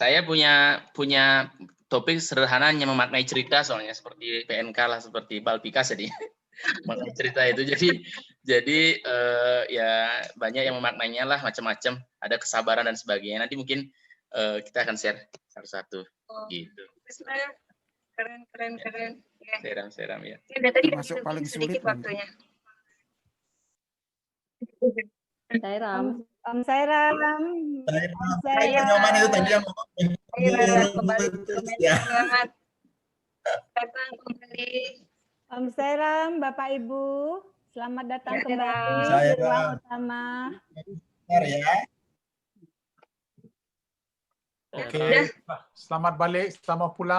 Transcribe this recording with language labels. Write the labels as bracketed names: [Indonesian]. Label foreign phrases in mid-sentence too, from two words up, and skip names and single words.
[Indonesian] Saya punya topik sederhana hanya memaknai cerita soalnya seperti PNK lah, seperti Balpikas jadi maknai cerita itu. Jadi ya banyak yang memaknainya lah macam-macam. Ada kesabaran dan sebagainya. Nanti mungkin kita akan share satu-satu gitu. Keren. Ya. Seram ya. Udah tadi Termasuk paling sedikit sulit waktunya. Sairam. Om Sairam. Nyoman itu tadi yang ngomong. Selamat datang kembali. Om Sairam, Bapak Ibu, selamat datang Ya, kembali di Sairam. ruang utama. Bentar ya. Oke, selamat balik, selamat pulang.